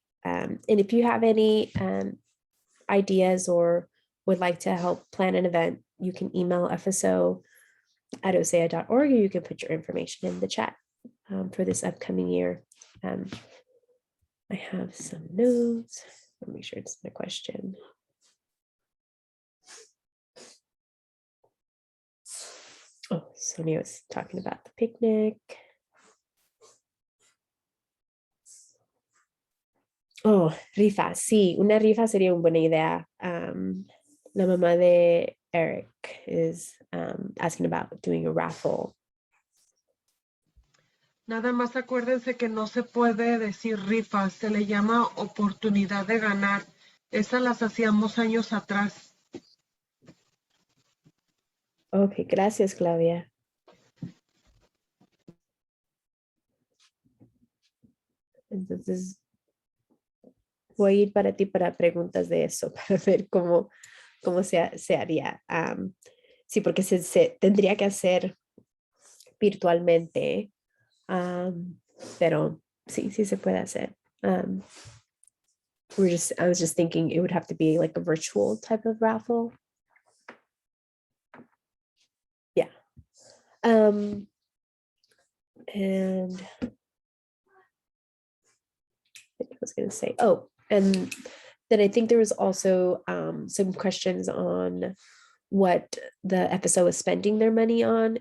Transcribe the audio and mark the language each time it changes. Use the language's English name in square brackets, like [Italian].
[English] And if you have any ideas or would like to help plan an event, you can email FSO@OCEAA.org, or you can put your information in the chat for this upcoming year. I have some notes. Let me make sure it's the question. Oh, Sonia was talking about the picnic. [Spanish] Oh, rifa, sí, una rifa sería una buena idea. La mamá de [English] Eric is asking about doing a raffle. [Spanish] Nada más acuérdense que no se puede decir rifa, se le llama oportunidad de ganar. Esas las hacíamos años atrás. Ok, gracias, Claudia. Entonces, voy a ir para ti para preguntas de eso, para ver cómo se haría. Sí, porque se tendría que hacer virtualmente, pero sí se puede hacer. [English] I was just thinking it would have to be like a virtual type of raffle. Yeah. And I was going to say, and then I think there was also some questions on what the FSO is spending their money on.